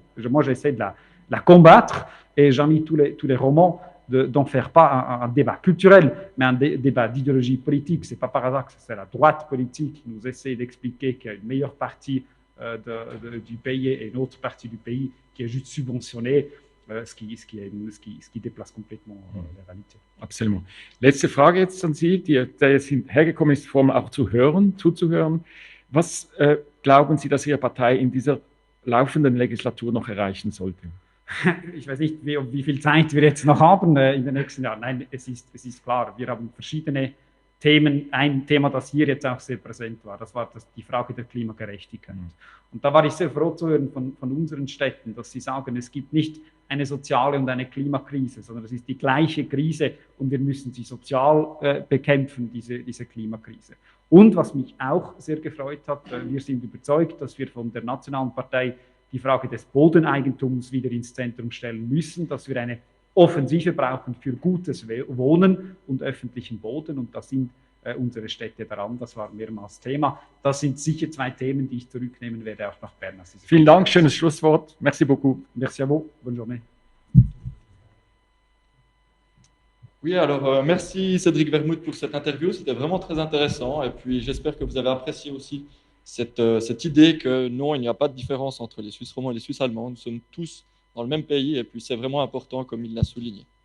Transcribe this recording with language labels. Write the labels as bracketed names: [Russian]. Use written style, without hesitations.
[French] Moi, j'essaie de la combattre et j'ai mis tous les romans d'en faire pas un débat culturel, mais un débat d'idéologie politique. C'est pas par hasard que c'est la droite politique qui nous essaie d'expliquer qu'il y a une meilleure partie du pays et une autre partie du pays qui est juste subventionnée, ce qui déplace complètement la réalité. Absolument. [German] Letzte Frage jetzt an Sie, die sind hergekommen ist, vor allem auch zuzuhören. Was glauben Sie, dass Ihre Partei in dieser laufenden Legislatur noch erreichen sollte? Ich weiß nicht, wie viel Zeit wir jetzt noch haben in den nächsten Jahren. Nein, es ist klar, wir haben verschiedene Themen. Ein Thema, das hier jetzt auch sehr präsent war, das war die Frage der Klimagerechtigkeit. Und da war ich sehr froh zu hören von unseren Städten, dass sie sagen, es gibt nicht eine soziale und eine Klimakrise, sondern es ist die gleiche Krise und wir müssen sie sozial bekämpfen, diese Klimakrise. Und was mich auch sehr gefreut hat, wir sind überzeugt, dass wir von der Nationalen Partei die Frage des Bodeneigentums wieder ins Zentrum stellen müssen, dass wir eine Offensive brauchen für gutes Wohnen und öffentlichen Boden. Und da sind unsere Städte daran. Das war mehrmals Thema. Das sind sicher zwei Themen, die ich zurücknehmen werde, auch nach Bern. Vielen Dank, schönes Schlusswort. [French] Merci beaucoup. Merci à vous. Bonne journée. Oui, alors merci Cédric Vermouth pour cette interview. C'était vraiment très intéressant. Et puis j'espère que vous avez apprécié aussi cette idée que non, il n'y a pas de différence entre les Suisses romands et les Suisses allemands. Nous sommes tous dans le même pays et puis c'est vraiment important comme il l'a souligné.